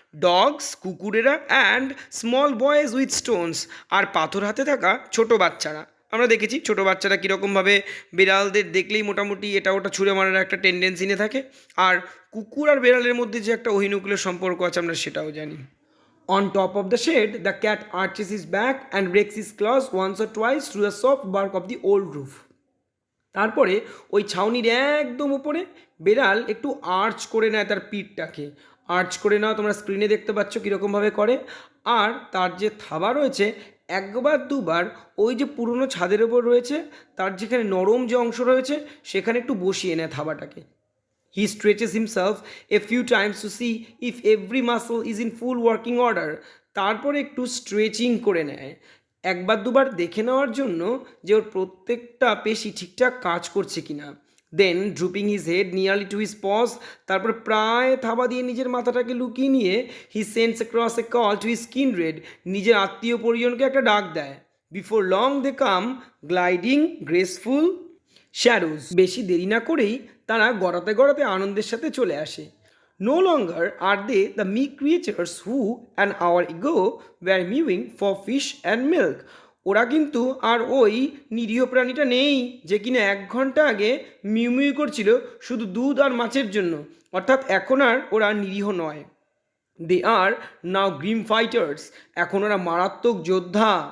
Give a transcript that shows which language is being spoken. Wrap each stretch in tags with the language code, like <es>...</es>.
<bn>Dogs, কুকুরেরা,</bn> <en>and small boys with stones,</en> <bn>আর পাথর হাতে থাকা ছোট বাচ্চারা। আমরা দেখেছি ছোটো বাচ্চারা কীরকমভাবে বিড়ালদের দেখলেই মোটামুটি এটা ওটা ছুঁড়ে মারার একটা টেন্ডেন্সি নিয়ে থাকে, আর কুকুর আর বিড়ালের মধ্যে যে একটা অহিনুকুলের সম্পর্ক আছে আমরা সেটাও জানি।</bn> <en>On top of the shed, the cat arches his back and rakes his claws once or twice through the soft bark of the old roof.</en> <bn>তারপরে ওই ছাউনির একদম উপরে বেড়াল একটু আর্চ করে নেয় তার পিঠটাকে। আর্চ করে নেওয়া তোমরা স্ক্রিনে দেখতে পাচ্ছ কীরকমভাবে করে। আর তার যে থাবা রয়েছে একবার দুবার ওই যে পুরনো ছাদের ওপর রয়েছে তার যেখানে নরম যে অংশ রয়েছে সেখানে একটু বসিয়ে নেয় থাবাটাকে।</bn> <en>He stretches himself a few times to see if every muscle is in full working order.</en> <bn>তারপরে একটু স্ট্রেচিং করে নেয় একবার দুবার দেখে নেওয়ার জন্য যে ওর প্রত্যেকটা পেশি ঠিকঠাক কাজ করছে কিনা।</bn> <en>then drooping his head nearly to his paws,</en> <bn>তারপর প্রায় থাবা দিয়ে নিজের মাথাটাকে লুকিয়ে নিয়ে</bn> <en>he sends across a call to his kindred,</en> <bn>নিজের আত্মীয় পরিজনকে একটা ডাক দেয়।</bn> <en>before long they come gliding graceful shadows,</en> <bn>বেশি দেরি না করেই তারা গড়াতে গড়াতে আনন্দের সাথে চলে আসে।</bn> <en>No longer are they the meek creatures who an hour ago were mewing for fish and milk.</en> <bn>ওরা কিন্তু আর ওই নিরীহ প্রাণীটা নেই যে কিনা 1 ঘন্টা আগে মিউ করছিল শুধু দুধ আর মাছের জন্য, অর্থাৎ এখন আর ওরা নিরীহ নয়।</bn> <en>they are now grim fighters,</en> <bn>এখন ওরা মারাত্মক যোদ্ধা।</bn>